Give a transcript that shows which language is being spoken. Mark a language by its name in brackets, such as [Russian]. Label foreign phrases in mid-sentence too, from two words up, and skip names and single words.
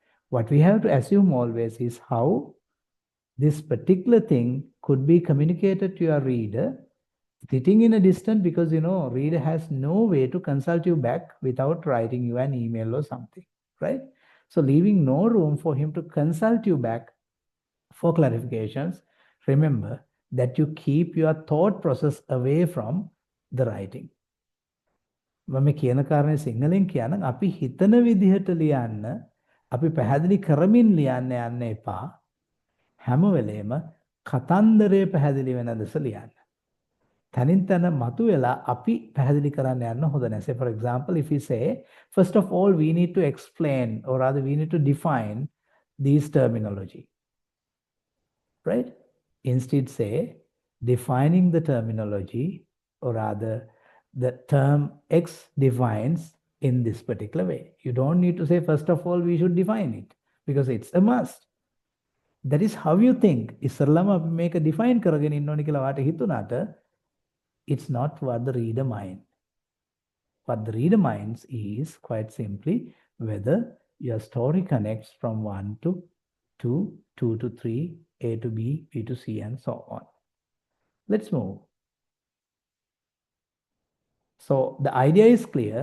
[English] What we have to assume always is how this particular thing could be communicated to your reader sitting in a distance, because reader has no way to consult you back without writing you an email or something, right? So leaving no room for him to consult you back for clarifications, remember that you keep your thought process away from the writing. [Sinhala] මම කියන කාරණේ සිංහලෙන් කියනනම් අපි හිතන විදිහට ලියන්න, අපි පැහැදිලි කරමින් ලියන්න යන්න එපා. හැම වෙලේම කතන්දරය පැහැදිලි වෙන ලෙස ලියන්න. තනින් තන මතුවෙලා අපි පැහැදිලි කරන්න යන්න හොඳ නැහැ. [English] Say for example, if we say, first of all, we need to explain, or rather we need to define these terminology, right? Instead say, defining the terminology, or rather the term X defines in this particular way. You don't need to say, first of all, we should define it, because it's a must. That is how you think. [Sinhala] ඉස්සරළම අපි මේක define කරගෙන ඉන්න ඕනේ කියලා වාට හිතුණාට, [English] it's not what the reader minds. What the reader minds is quite simply whether your story connects from 1 to 2, 2 to 3, A to B, B to C, and so on. Let's move. So the idea is clear.